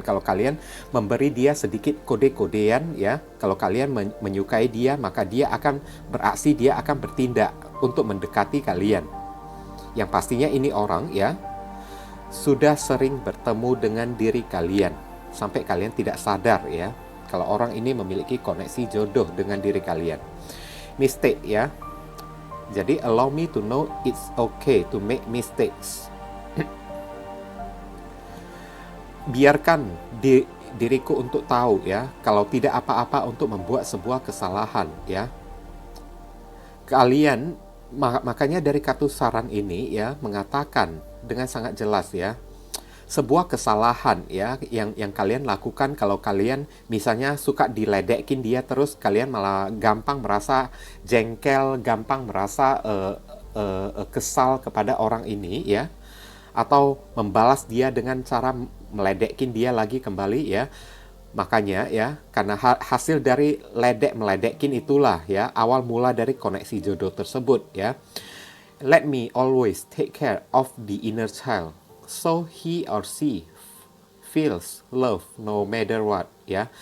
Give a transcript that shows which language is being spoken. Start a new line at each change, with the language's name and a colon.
Indonesian: Kalau kalian memberi dia sedikit kode-kodean ya, kalau kalian menyukai dia, maka dia akan beraksi, dia akan bertindak untuk mendekati kalian. Yang pastinya ini orang ya sudah sering bertemu dengan diri kalian sampai kalian tidak sadar ya, kalau orang ini memiliki koneksi jodoh dengan diri kalian. Mistake ya.
English: Jadi allow me to know it's okay to make mistakes.
Indonesian: Biarkan diriku untuk tahu ya, kalau tidak apa-apa untuk membuat sebuah kesalahan ya. Kalian makanya dari kartu saran ini ya mengatakan dengan sangat jelas ya, sebuah kesalahan ya yang kalian lakukan, kalau kalian misalnya suka diledekin dia terus, kalian malah gampang merasa jengkel, gampang merasa kesal kepada orang ini ya, atau membalas dia dengan cara meledekin dia lagi kembali ya. Makanya ya, karena hasil dari meledekin itulah ya awal mula dari koneksi jodoh tersebut ya.
English: Let me always take care of the inner child, so he or she feels love no matter what ya.